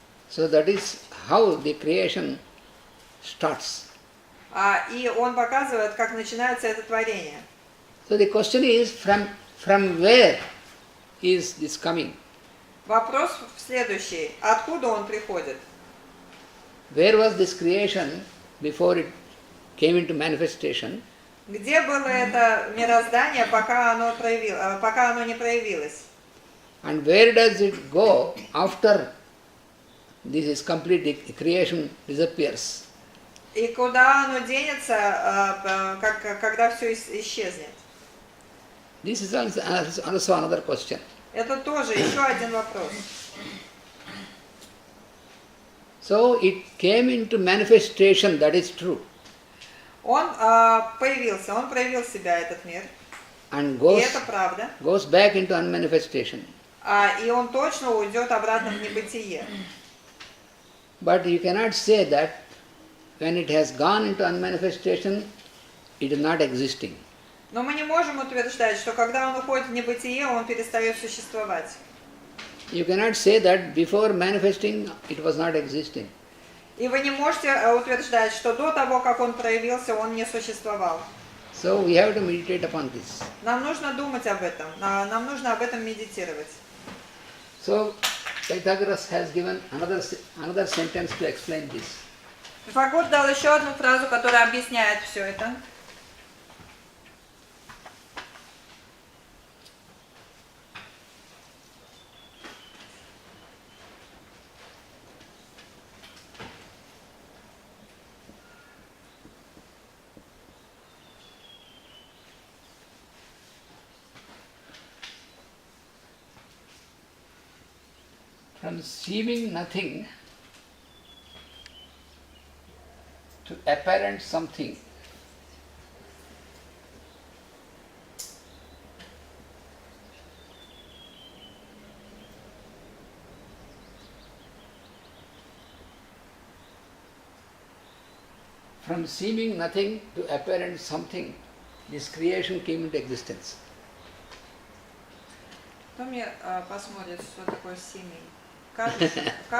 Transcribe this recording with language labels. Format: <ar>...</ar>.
<en>So that is how the creation starts.</en> <ru>И он показывает, как начинается это творение.</ru> <en>So the question is, from where is this coming?</en> <ru>Вопрос следующий. Откуда он приходит?</ru> <en>Where was this creation before it came into manifestation?</en> <ru>Где было это мироздание, пока оно не проявилось?</ru> <en>And where does it go after this is complete, the creation disappears?</en> <ru>И куда оно денется, когда все исчезнет?</ru> <en>This is also another question.</en> <ru>Это тоже еще один вопрос.</ru> <en>So it came into manifestation, that is true.</en> <ru>Он появился, он проявил себя, этот мир.</ru> <en>And</en> <ru>И это правда.</ru> <en>goes back into unmanifestation.</en> <ru>И он точно уйдет обратно в небытие.</ru> <en>But you cannot say that when it has gone into unmanifestation, it is not existing.</en> <ru>Но мы не можем утверждать, что когда он уходит в небытие, он перестает существовать.</ru> <en>You cannot say that before manifesting, it was not existing.</en> <ru>И вы не можете утверждать, что до того, как он проявился, он не существовал.</ru> <en>So we have to meditate upon this.</en> <ru>Нам нужно думать об этом, нам нужно об этом медитировать.</ru> <en>So Pythagoras has given another sentence to explain this.</en> <ru>Пифагор дал еще одну фразу, которая объясняет все это.</ru> <en>From seeming nothing to apparent something. From seeming nothing to apparent something, this creation came into existence.</en> <ru>Кто мне посмотрит, что такое семей? Кажущееся.</ru>